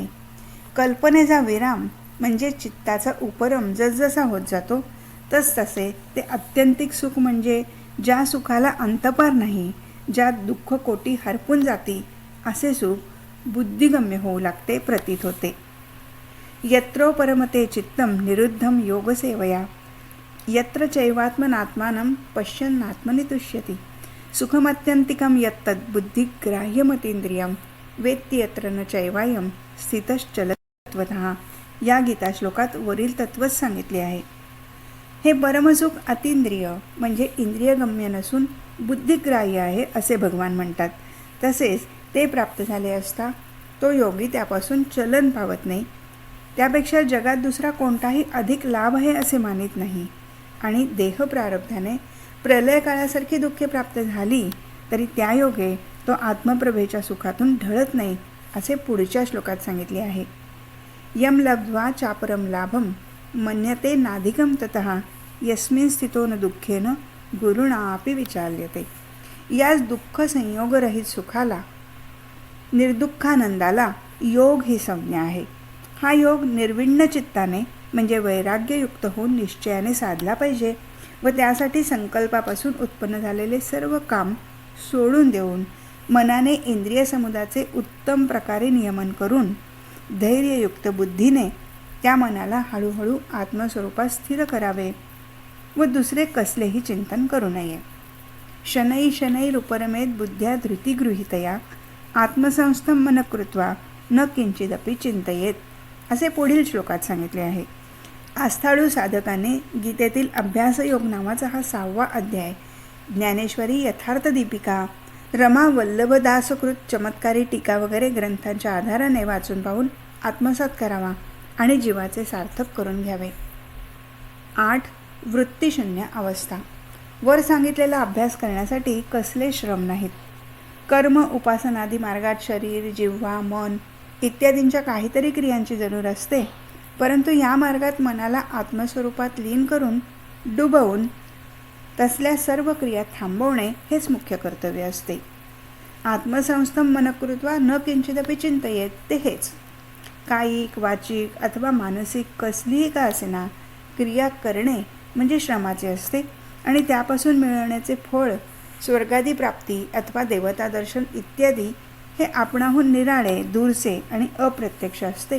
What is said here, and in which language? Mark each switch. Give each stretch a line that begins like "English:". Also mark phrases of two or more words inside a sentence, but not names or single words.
Marathi: कल्पनेचा विराम म्हणजे चित्ताचा उपरम जसजसा होत जातो तसतसे ते आत्यंतिक सुख म्हणजे ज्या सुखाला अंतपार नाही, ज्यात दुःख कोटी हरपून जाती असे सुख बुद्धिगम्य होऊ लागते, प्रतीत होते.
Sanskrit: यत्रो परमते चित्तम निरुद्धम योगसेवया, यत्र चैवात्मनात्मानं पश्यन्नात्मनि तुष्यति, सुखमत्यंतिकं यत्तद् बुद्धिग्राह्यमतींद्रियं वेत्ति यत्र न चैवायं स्थितश्चलत्वतः.
Marathi: या गीता श्लोकात वरील तत्वच सांगितले आहे. हे परमसुख अतींद्रिय म्हणजे इंद्रियगम्य नसून बुद्धिग्राह्य आहे असे भगवान म्हणतात. तसेच ते प्राप्त झाले असता तो योगी त्यापासून चलन पावत नाही. त्यापेक्षा जगात दुसरा कोणताही अधिक लाभ आहे असे मानित नाही. आणि देह प्रारब्धाने प्रलय काळासारखी दुःखे प्राप्त झाली तरी त्या योगे तो आत्मप्रभेच्या सुखातून ढळत नाही असे पुढच्या श्लोकात सांगितले आहे.
Sanskrit: यम लब्ध्वा चापरम लाभम मन्यते नाधिकम ततः यस्मिन् स्थितो न दुःखेन गुरुणा अपि विचाल्यते.
Marathi: याच दुःख संयोगरहित सुखाला निर्दुःखानंदाला योग ही संज्ञा आहे. हा योग निर्विण्ण चित्ताने म्हणजे वैराग्ययुक्त होऊन निश्चयाने साधला पाहिजे व त्यासाठी संकल्पापासून उत्पन्न झालेले सर्व काम सोडून देऊन मनाने इंद्रिय समुदायाचे उत्तम प्रकारे नियमन करून धैर्ययुक्त बुद्धीने त्या मनाला हळूहळू आत्मस्वरूपात स्थिर करावे व दुसरे कसलेही चिंतन करू नये.
Sanskrit: शनै शनैरुपरमेत बुद्ध्या धृतिगृहीतया आत्मसंस्थं मन कृत्वा न किंचिदपि चिंतयेत
Marathi: असे पुढील श्लोकात सांगितले आहे. आस्थाळू साधकाने गीतेतील अभ्यासयोग नावाचा हा 6वा अध्याय, ज्ञानेश्वरी, यथार्थ दीपिका, रमा वल्लभदासकृत चमत्कारी टीका वगैरे ग्रंथांच्या आधाराने वाचून पाहून आत्मसात करावा आणि जीवाचे सार्थक करून घ्यावे. 8. वृत्तीशून्य अवस्था. वर सांगितलेला अभ्यास करण्यासाठी कसले श्रम नाहीत. कर्म उपासनादी मार्गात शरीर, जिव्हा, मन इत्यादींच्या काहीतरी क्रियांची जरूर असते, परंतु या मार्गात मनाला आत्मस्वरूपात लीन करून डुबवून तसल्या सर्व क्रिया थांबवणे हेच मुख्य कर्तव्य असते.
Sanskrit: आत्मसंस्थं मनकृत्वा न किंचिदपि चिंतयेत
Marathi: ते हेच. कायिक, वाचिक अथवा मानसिक कसलीही का असेना क्रिया करणे म्हणजे श्रमाचे असते आणि त्यापासून मिळवण्याचे फळ स्वर्गादी प्राप्ती अथवा देवता दर्शन इत्यादी हे आपणाहून निराळे, दूरचे आणि अप्रत्यक्ष असते.